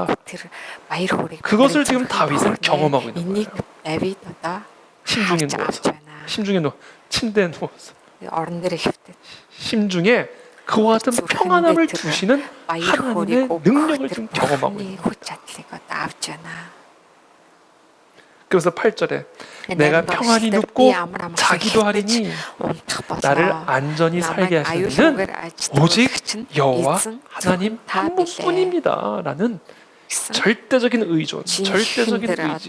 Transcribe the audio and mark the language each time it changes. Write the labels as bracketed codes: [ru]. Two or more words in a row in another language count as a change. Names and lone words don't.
[ko] 그것을 지금 다윗은 경험하고 있는 거예요. 심중에 누워서, 침대에 누워서, [mn] орон дээр хэвтээ. [ko] 심중에 그와 같은 평안함을 주시는 하나님의 능력을 지금 경험하고 있는 거예요. [mn] авч байна. [ko] 그래서 8절에 내가 평안히 눕고 자기도 하리니 나를 안전히 살게 하시는 이는 오직 여호와 하나님 한 분뿐입니다. 라는 절대적인 의존, 절대적인 의지.